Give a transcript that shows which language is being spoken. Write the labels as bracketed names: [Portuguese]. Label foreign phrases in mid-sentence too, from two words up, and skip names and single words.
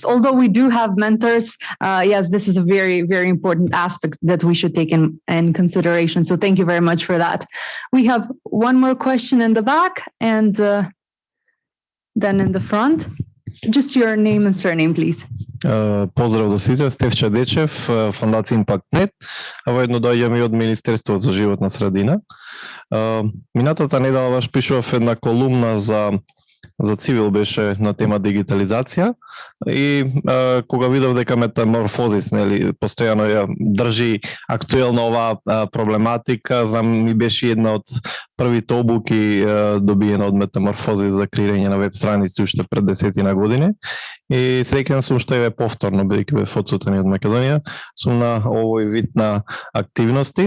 [English] Although we do have mentors, yes, this is a very, very important aspect that we should take in consideration. So thank you very much for that. We have one more question in the back, and then in the front. Just your name and surname, please. [Macedonian] Поздрав до сите, Стефча Дечев, Фондација Импактнет, а воедно доаѓам и од Министерство за животна средина. Минатата недела баш пишував една колумна за цивил, беше на тема дигитализација, и кога видов дека Metamorphosis, нели, постојано ја држи актуелна оваа проблематика, знам, ми беше една од првите обуки добиена од Metamorphosis за креирање на веб страници уште пред 10 години, и среќен сум што е повторно, бидејќи бев одсутен од Македонија, сум на овој вид на активности.